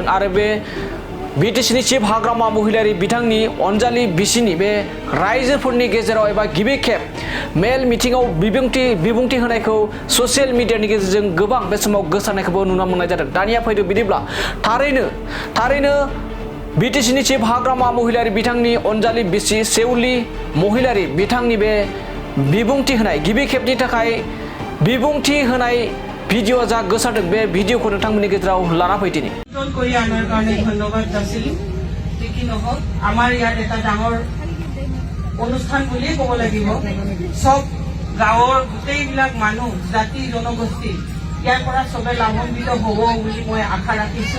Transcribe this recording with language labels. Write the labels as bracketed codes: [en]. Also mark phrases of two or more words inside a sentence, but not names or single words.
[brx] आरो बे बिटिसिनि चिफ हाग्रामा महिलारी बिथांनि अनजालि बिसिनि बे रायजोफोरनि गेजेराव एबा गिबि खेब मेल मिथिङाव बिबुंथि होनायखौ [en] social mediani [brx] गेजेरजों गोबां बे समाव गोसारनायखौबो नुनो मोननाय जादों। दानिया फैदो बिदिब्ला थारैनो बिटिसिनि चिफ हाग्रामा महिलारी बिथांनि अनजालि बिसि सेउलि महिलारी बिथांनि बे बिबुंथि होनाय गिबि खेबनि थाखाय बिबुंथि होनाय ভিডিও যা গোসারদों बे ভিডিওखौ नोंथांमोननि गेजेराव लाना फैदिनि। [as] কৰি আনাৰ কাৰণে ধন্যবাদ যাচিলোঁ। কি নহওক আমাৰ ইয়াত এটা ডাঙৰ অনুষ্ঠান বুলিয়ে ক'ব লাগিব। সব গাঁৱৰ গোটেইবিলাক মানুহ জাতি জনগোষ্ঠী ইয়াৰ পৰা সবে লাভান্বিত হ'ব বুলি মই আশা ৰাখিছোঁ।